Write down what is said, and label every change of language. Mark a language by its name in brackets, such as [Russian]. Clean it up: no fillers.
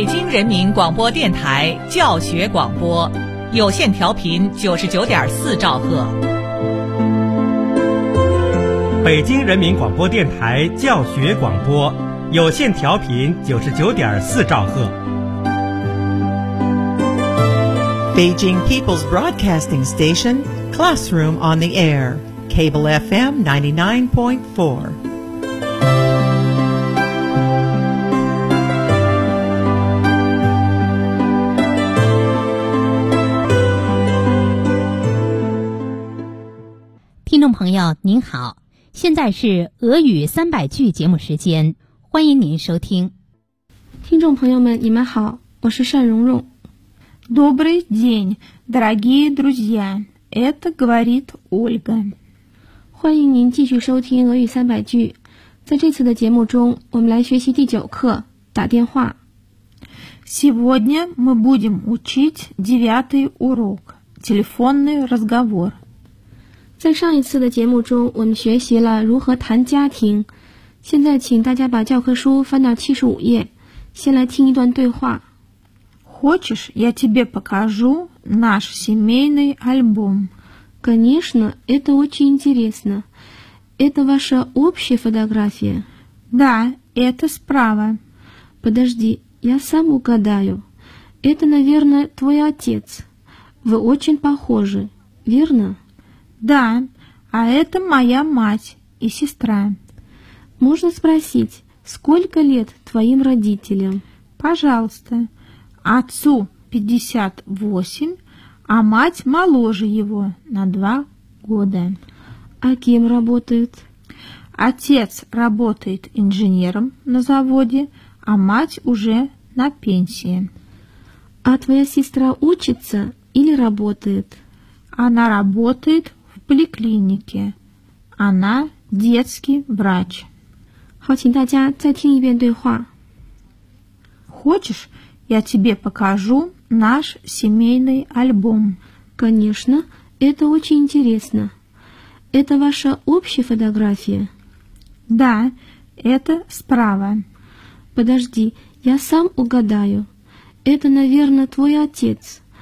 [Chinese] 人民广播电台教学广播，有线调频99.4兆赫。北京人民广播电台教学广播，有线调频99.4兆赫。 [English] Beijing People's Broadcasting Station, Classroom on the Air, Cable FM 99.4. [Chinese] Listener 朋友您好，现在是俄语300句节目时间，欢迎您收听。听众朋友们你们好，我是单蓉蓉。 [Russian] Добрый день, дорогие друзья, это говорит Ольга. [Chinese] 欢迎您继续收听俄语300句。在这次的节目中，我们来学习第9课，打电话。 [Russian] Сегодня мы будем учить 9-й урок, телефонный разговор. [Chinese] 在上一次的节目中，我们学习了如何谈家庭。现在请大家把教科书翻到75页，先来听一段对话。 [Russian] Хочешь, я тебе покажу наш семейный альбом? Конечно, это очень интересно. Это ваша общая фотография? Да, это справа. Подожди, я сам угадаю. Это, наверное, твой отец. Вы очень похожи, верно? Да, а это моя мать и сестра. Можно спросить, сколько лет твоим родителям? Пожалуйста. Отцу 58, а мать моложе его на 2 года. А кем работает? Отец работает инженером на заводе, а мать уже на пенсии. А твоя сестра учится или работает? Она работает в поликлинике. Она детский врач. [Chinese] 好，请大家再听一遍对话。 [Russian] Хочешь? Я тебе покажу наш семейный альбом. Конечно, это очень интересно. Это ваша общая фотография? Да, это справа. Подожди, я сам угадаю. Это, наверное, твой отец.